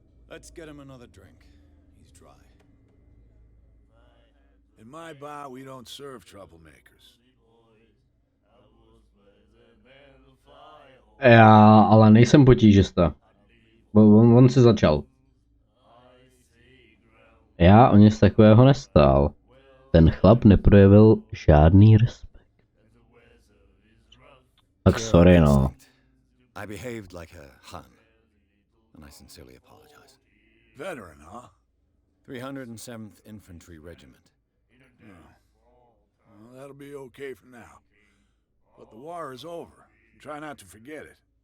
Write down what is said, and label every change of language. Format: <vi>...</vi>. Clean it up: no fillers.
<en>Let's get him another drink. He's dry. In my bar, we don't serve troublemakers.</en> <cs>Já ale nejsem potížista. On si začal. Já o nic takového nestál. Ten chlap neprojevil žádný respekt. Tak sorry, no.</cs> <en>I behaved like a Hun, and I sincerely apologize. Veteran, huh? 307th Infantry Regiment. Well, that'll be okay for now. But the war is over. Try not to forget it.</en>